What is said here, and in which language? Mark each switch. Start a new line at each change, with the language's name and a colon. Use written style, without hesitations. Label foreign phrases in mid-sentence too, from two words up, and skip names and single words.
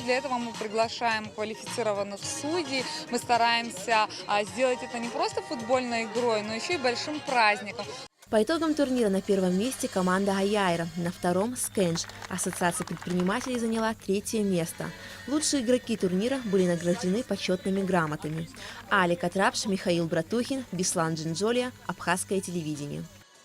Russian: Для этого мы приглашаем квалифицированных судей. Мы стараемся сделать это не просто футбольной игрой, но еще и большим праздником. По итогам турнира на 1-м месте команда Аяйра, на 2-м – Скенч. Ассоциация предпринимателей заняла 3-е место. Лучшие игроки турнира были награждены почетными грамотами. Алик Атрапш, Михаил Братухин, Беслан Джинджолия, Абхазское телевидение.